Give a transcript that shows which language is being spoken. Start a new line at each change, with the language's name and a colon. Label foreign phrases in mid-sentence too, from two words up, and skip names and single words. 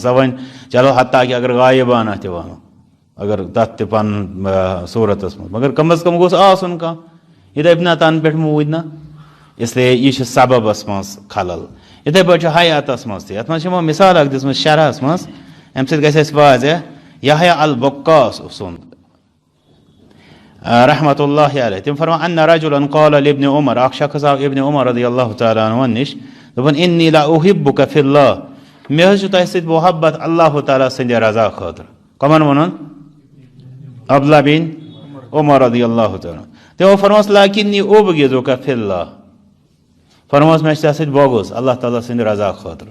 Kashmiri: سۄ وۄنۍ چلو حتیٰ کہِ اگر غایبانہ تہِ ونو، اگر تتھ تہِ پنُن صوٗرتس منٛز، مگر کم از کم گوٚژھ آسُن کانٛہہ یہِ دپہِ نہ تنہٕ پٮ۪ٹھ موٗدۍ نہ، اسلیے یہِ چھُ سببس منٛز خلل. یِتھے پٲٹھۍ چھُ حیاتس منٛز تہِ. یتھ منٛز چھِ یِمو مثال اکھ دِژمٕژ شرحس منٛز، امہِ سۭتۍ گژھِ اسہِ واضح. یحیٰ البکاس سُنٛد
Arabic: رحمۃ اللہ علیہ
Kashmiri: تِم فرمان
Arabic: ان رجلا قال لابن عمر،
Kashmiri: اکھ شخص آو ابن عمر
Arabic: رضی اللہ تعالیٰ عنہُ
Kashmiri: نِش، دوٚپُن
Arabic: انی لاحبک فی اللہ،
Kashmiri: مےٚ حظ چھُ تۄہہِ سۭتۍ محبت اللہ تعالیٰ سٕنٛدِ رضا خٲطرٕ. کمن ووٚنُن؟ عبداللہ بن عمر
Arabic: رضی اللہ تعالیٰ.
Kashmiri: تِمو فرموس
Arabic: لکنی ابغضک فی اللہ،
Kashmiri: فرموس مےٚ چھُ ژےٚ سۭتۍ بوگُز اللہ تعالیٰ سٕنٛدِ رضا خٲطرٕ.